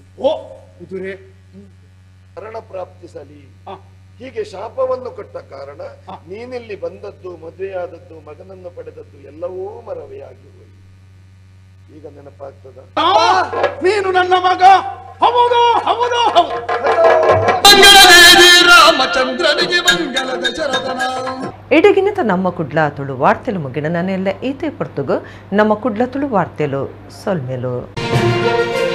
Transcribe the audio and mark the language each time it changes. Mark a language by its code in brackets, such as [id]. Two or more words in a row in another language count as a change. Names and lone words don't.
[kn] ಓ ಕುದುರೆ ಮರಣ ಪ್ರಾಪ್ತಿಸಲಿ ಹೀಗೆ ಶಾಪವನ್ನು ಕೊಟ್ಟ ಕಾರಣ ನೀನಿಲ್ಲಿ ಬಂದದ್ದು, ಮದುವೆಯಾದದ್ದು, ಮಗನನ್ನು ಪಡೆದದ್ದು ಎಲ್ಲವೂ ಮರವೇ ಆಗಿ ಹೋಗಿ ಈಗ ನೆನಪಾಗ್ತದ? ನೀನು ನನ್ನ ಮಗ. ಹೌದು ಹೌದು ಹೌದು. ರಾಮಚಂದ್ರನಿಗೆ ಮಂಗಲ ದಶರಥನ. [tcy] ಇಡಗಿನತ ನಮ್ಮ ಕುಡ್ಲ ತುಳು ವಾರ್ತೆಲು ಮುಗಿನ ನಾನೆಲ್ಲ ಈತೆ ಪೊರ್ತುಗು ನಮ್ಮ ಕುಡ್ಲ ತುಳು ವಾರ್ತೆಲು ಸೊಲ್ಮೆಲು.